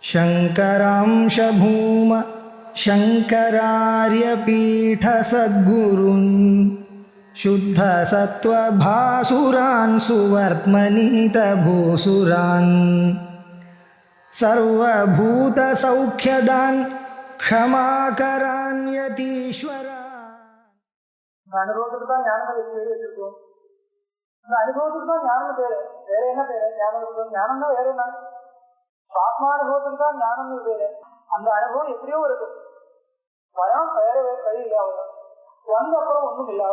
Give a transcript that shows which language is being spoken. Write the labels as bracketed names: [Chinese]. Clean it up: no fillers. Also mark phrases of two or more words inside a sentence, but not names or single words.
[Sanskrit] शङ्करांश भूम शङ्करार्यपीठसद्गुरून् शुद्धसत्त्वभासुरान् सुवर्त्मनीतभूसुरान् सर्वभूतसौख्यदान् क्षमाकरान् यतीश्वरान्. [Tamil] அனுபவத்துக்கு தான் ஞானம் பேர் வச்சிருக்கோம். இந்த அனுபவத்துக்கு தான் ஞானம் பேரு. வேற என்ன பேரு? ஞானம் தான் வேற என்ன? ஆத்மானுபவத்துக்கு தான் ஞானம் பேரு. அந்த அனுபவம் எப்படியோ இருக்கு. பயம் வேற வழி இல்லாத வந்த அப்புறம் ஒண்ணும் இல்லாது.